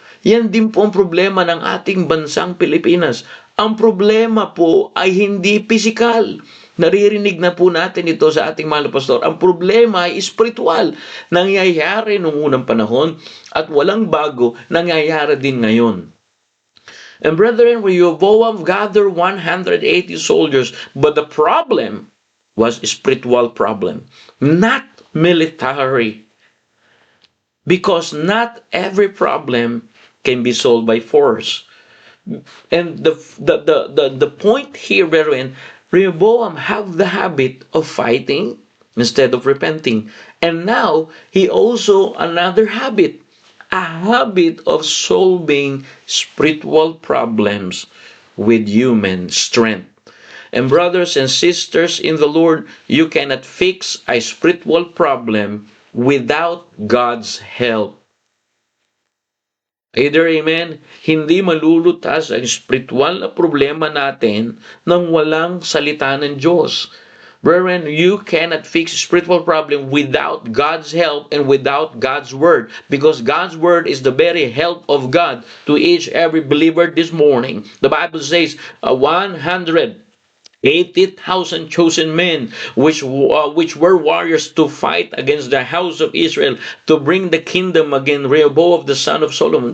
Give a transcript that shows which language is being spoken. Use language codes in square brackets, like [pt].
[tl] Yan din po ang problema ng ating bansang Pilipinas. Ang problema po ay hindi pisikal. Naririnig na po natin ito sa ating mahal na pastor. Ang problema ay spiritual. Nangyayari noong unang panahon at walang bago, nangyayari din ngayon. [en] And brethren, Rehoboam gathered 180 soldiers, but the problem was a spiritual problem, not military. Because not every problem can be solved by force. And the point here, brethren, Rehoboam have the habit of fighting instead of repenting. And now, he also another habit, a habit of solving spiritual problems with human strength. And brothers and sisters in the Lord, you cannot fix a spiritual problem without God's help. Either amen, [tl] hindi malulutas ang spiritual na problema natin nang walang salita ng Diyos. [en] Brethren, you cannot fix spiritual problem without God's help and without God's word, because God's word is the very help of God to each every believer this morning. The Bible says 180,000 chosen men, which were warriors to fight against the house of Israel, to bring the kingdom again, Rehoboam the son of Solomon.